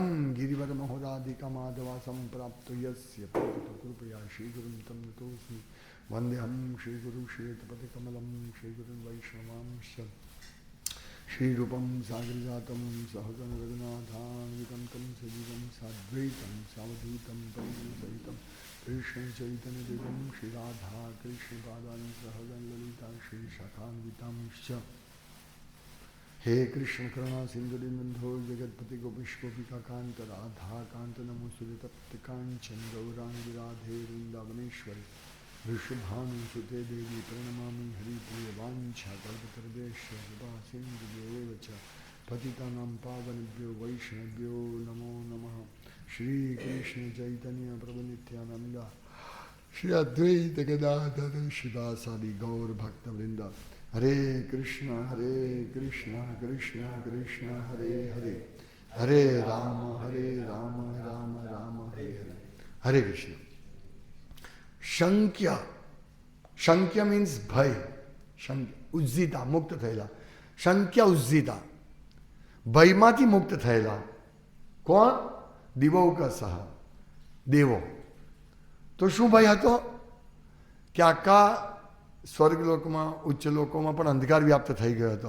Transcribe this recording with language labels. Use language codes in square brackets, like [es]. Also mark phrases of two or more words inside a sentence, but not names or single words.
[sa] ગિરિવર મહોદાધિકમાધવાસમ પ્રાપ્તો યસ્ય કૃપયા શ્રીગુરુમ તમ નતોસ્મિ વંદેહમ શ્રીગુરુ શ્વેતપતિકમલમ શ્રીગુરું વૈષ્ણવાંશ શ્રીરૂપમ સાગરજાતમ સહગણ રઘુનાથાન્વિતમ તમ સજીવમ સાદ્વૈતમ સાવધૂતમ પરિસહિતમ કૃષ્ણ ચૈતન્ય દેવમ શ્રી રાધા કૃષ્ણ પાદાન સહગણ લલિતા શ્રી શાખાન્વિતાંશ્ચ. હે કૃષ્ણ કરુણા સિંધુ દીનબંધો જગતપતિ ગોપીશ ગોપિકા કાંત રાધા કાંત નમોસ્તુતે તપ્ત કાંચન ગૌરાંગી રાધે વૃંદાવનેશ્વરી ऋषभानुसुते देवी प्रणमामि हरिप्रिय वाञ्छा कल्पतरुभ्यश्च कृपा सिन्धुभ्यो च पतितानां पावनेभ्यो वैष्णवेभ्यो नमो नमः. श्री कृष्ण चैतन्य प्रभु नित्यानंद श्री अद्वैत गदाधर शिवासादि गौर भक्तवृंद. हरे कृष्ण कृष्ण कृष्ण हरे हरे हरे राम राम राम हरे हरे. हरे कृष्ण. શંક્ય શંક્ય [gu] મીન્સ ભય. [sa] શંક્ય ઉજ્જિતા [gu] મુક્ત થયેલા. [sa] શંક્ય ઉજ્જિતા [gu] ભયમાંથી મુક્ત થયેલા. કોણ? દિવૌકસઃ દેવો. તો શું ભય હતો કે આખા સ્વર્ગલોકમાં ઉચ્ચ લોકોમાં પણ અંધકાર વ્યાપ્ત થઈ ગયો હતો.